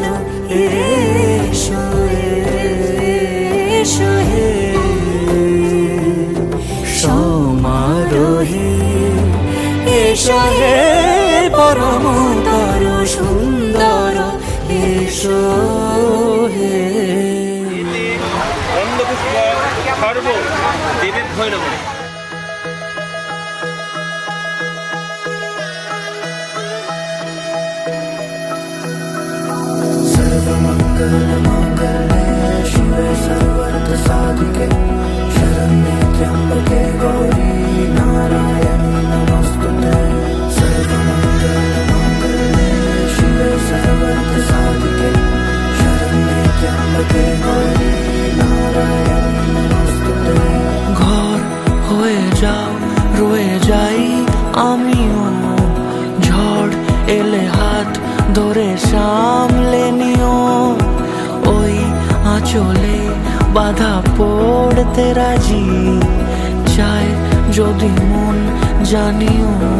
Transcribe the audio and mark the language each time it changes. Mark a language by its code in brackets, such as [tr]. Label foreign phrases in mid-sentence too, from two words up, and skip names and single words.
[bn] এসো এসো হে সমারোহে এসো হে পরমতর সুন্দর এসো হে অন্ধপুষ্প সর্ব দেবের ভৈরব [sa] शिवे सर्वर्थ साधिके शरण्ये त्र्यंबके गौरी नारायणी नमस्तुते सर्वमंगलमंगले शिवे सर्वर्थ साधिके शरण्ये त्र्यंबके गौरी नारायणी नमस्तुते [bn] ঘর হয়ে যাও রয়ে যাই আমিও ঝড় এলে হাত ধরে সামলে নিও ওই আঁচলে বাধা পড়তে রাজি চায় যদি মন জানিও